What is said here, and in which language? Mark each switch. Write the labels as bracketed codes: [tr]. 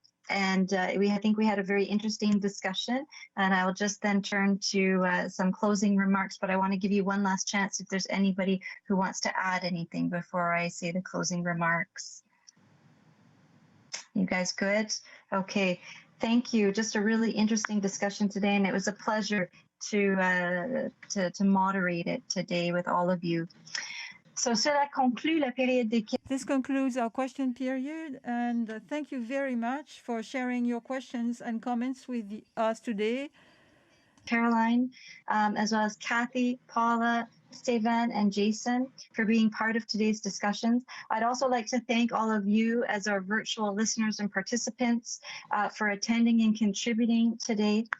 [en] I think we had a very interesting discussion, and I will just then turn to some closing remarks, but I want to give you one last chance if there's anybody who wants to add anything before I say the closing remarks. You guys good? Okay, thank you. Just a really interesting discussion today, and it was a pleasure to moderate it today with all of you. [fr] So cela conclut la période des questions. [en] This concludes our question period, and thank you very much for sharing your questions and comments with us today. Caroline, as well as Kathy, Paula, Stevan and Jason for being part of today's discussions. I'd also like to thank all of you as our virtual listeners and participants for attending and contributing today.